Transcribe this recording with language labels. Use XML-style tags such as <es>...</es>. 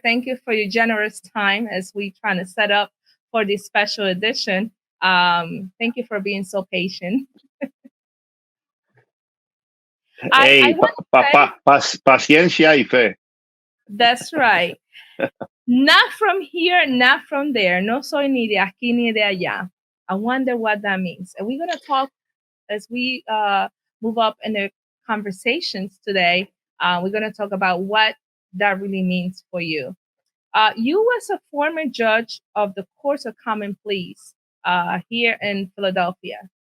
<en>Thank you for your generous time as we trying to set up for this special edition. Thank you for being so patient.</en> <es>Hey, paciencia y fe.</es> <en>That's right. Not from here, not from there.</en> <es>No soy ni de aquí ni de allá.</es> <en>I wonder what that means. And we're going to talk as we move up in the conversations today. We're going to talk about what that really means for you. You was a former judge of the Court of Common Pleas here in Philadelphia.</en>